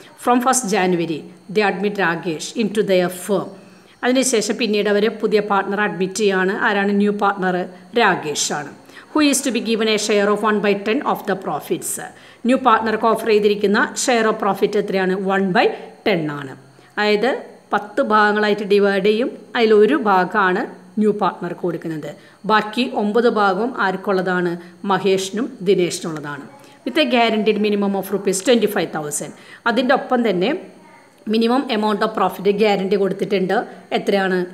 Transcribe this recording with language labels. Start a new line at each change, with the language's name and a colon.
English: From 1st January they admit Rakesh into their firm.
Malayalam: അതിനുശേഷം പിന്നീട് അവർ പുതിയ പാർട്ട്ണർ അഡ്മിറ്റ് ചെയ്യാണ്. ആരാണ്? ന്യൂ പാർട്ട്ണർ രാകേഷ് ആണ്.
English: Who is to be given a share of 1/10 of the profits.
Malayalam: New പാർട്ട്ണർക്ക് offer ചെയ്തിരിക്കുന്ന share of profit എത്രയാണ്? 1/10 ആണ്. അതായത് 10 ഭാഗങ്ങളായിട്ട് ഡിവൈഡ് ചെയ്യും. അതിലൊരു ഭാഗമാണ് ന്യൂ പാർട്ട്ണർക്ക് കൊടുക്കുന്നത്. ബാക്കി 9 ഭാഗവും ആർക്കുള്ളതാണ്? മഹേഷിനും ദിനേഷിനുള്ളതാണ്.
English: With a guaranteed minimum of ₹25,000.
Malayalam: അതിൻ്റെ ഒപ്പം തന്നെ minimum amount of profit guarantee കൊടുത്തിട്ടുണ്ട്. എത്രയാണ്?